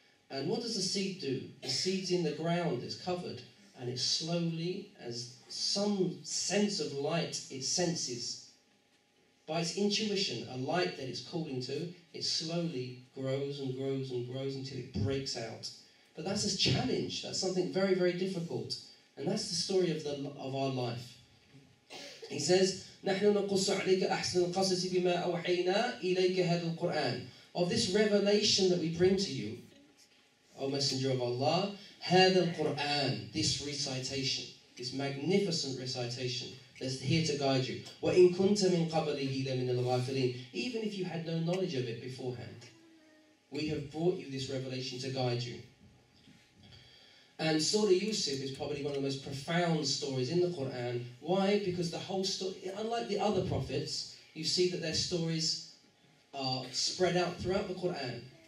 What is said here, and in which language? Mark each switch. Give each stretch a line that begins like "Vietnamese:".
English: And what does the seed do? The seed's in the ground, it's covered, and it slowly, as some sense of light it senses, by its intuition, a light that it's called into, it slowly grows and grows and grows until it breaks out. But that's a challenge. That's something very, very difficult. And that's the story of our life. He says,
Arabic: نحن نقص عليك أحسن القصص بما أوحينا إليك هذا القرآن.
English: Of this revelation that we bring to you, O Messenger of Allah,
Arabic: هذا القرآن,
English: this recitation, this magnificent recitation that's here to guide you.
Arabic: وإن كنت من قبله لمن الغافلين.
English: Even if you had no knowledge of it beforehand, we have brought you this revelation to guide you. And Surah Yusuf is probably one of the most profound stories in the Quran. Why? Because the whole story, unlike the other prophets, you see that their stories are spread out throughout the Quran.